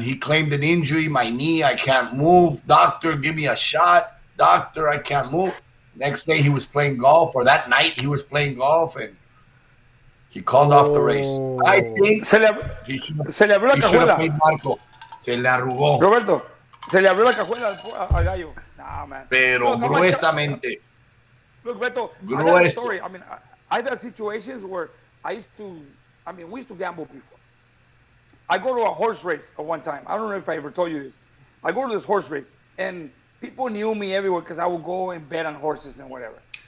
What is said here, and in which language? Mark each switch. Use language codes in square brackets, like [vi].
[en] He claimed an injury. My knee, I can't move. Doctor, give me a shot. Doctor, I can't move. Next day, he was playing golf, or that night, he was playing golf, and he called off the race. I think he should have played Marco. [es] Se le arrugó. Roberto, se le abrió la cajuela al gallo. [en] Nah, man. [es] Pero gruesamente. [en] Look, Beto, I got a story. I mean, I've had situations where we used to gamble before. I go to a horse race at one time. I don't know if I ever told you this. I go to this horse race, and people knew me everywhere because I would go and bet on horses and whatever.